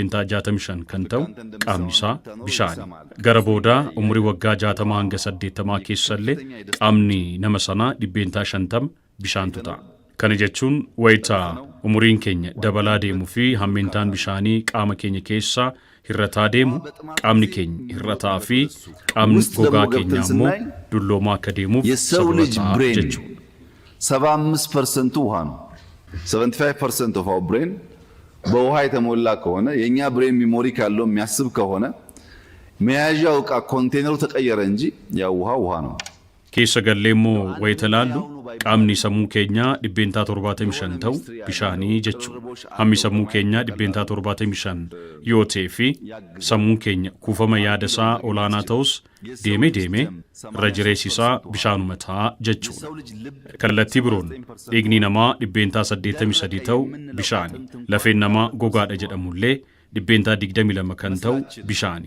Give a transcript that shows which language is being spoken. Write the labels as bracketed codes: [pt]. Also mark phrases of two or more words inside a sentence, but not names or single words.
[om] 65 kan ta'u qaamni isaa bishaani gara boodaa umurii waggaa 60 hanga 80 keessallee qaamni nama sanaa 50 bishaantu ta'a kana jechuun wayita umuriin keenya dabalaa deemuu fi hammintaan bishaanii qaama keenya keessaa hirrataa deemu qaamni keenya hirrataa fi qaamni gogaa keenya immoo dulloomaa akka deemuuf sababa jechuudha [am] 75% ውሃ ነው 75% [en] of our brain [am] በውሃ የተሞላ ከሆነ የኛ [en] brain memory [am] ካለው የሚያስብ ከሆነ መያዣው ዕቃ ኮንቴነሩ ተቀየረ እንጂ ያው ውሃ ነው [om] keessa galleemmoo wayitalaalluu qaamni sammuu keenyaa 75 ta'u bishaanii jechuudha hammi sammuu keenyaa 75 yoo ta'e fi sammuu keenya kuufama yaada isaa olaanaa ta'us deemee irra jireessi isaa bishaanuma ta'a jechuudha kallattii biroon dhiigni namaa 83 ta'u bishaani lafeen namaa gogaadha jedhamullee dhibbeentaa 22 kan ta'u bishaani.